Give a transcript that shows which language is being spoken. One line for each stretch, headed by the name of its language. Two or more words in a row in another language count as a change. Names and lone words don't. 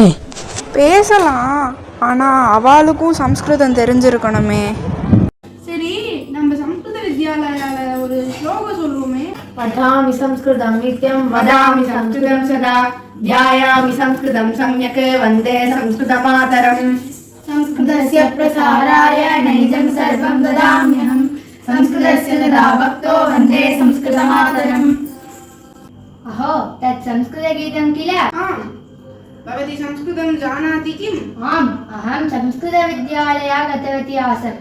Tamil: பேசலாம், ஆனா அவளுக்கும் சம்ஸ்கிருதம் தெரிஞ்சிருக்கணுமே. சரி, நம்ம சம்ஸ்கிருத வித்யாலயால ஒரு ஸ்லோகம் சொல்லுவோமே.
Sanskrit: पठामि संस्कृतं नित्यं वदामि संस्कृतं सदा ध्यायामि संस्कृतं सम्यक् वन्दे संस्कृत मातरम्. संस्कृतस्य प्रसाराय नैजं सर्वं ददाम्यहम् संस्कृतस्य तदा भक्तो वन्दे संस्कृतमातरम्। अहो तत् संस्कृतगीतं किल? आम्। भवती संस्कृतं जानाति किम्? आम्, अहं संस्कृतविद्यालया गतवती आसम्।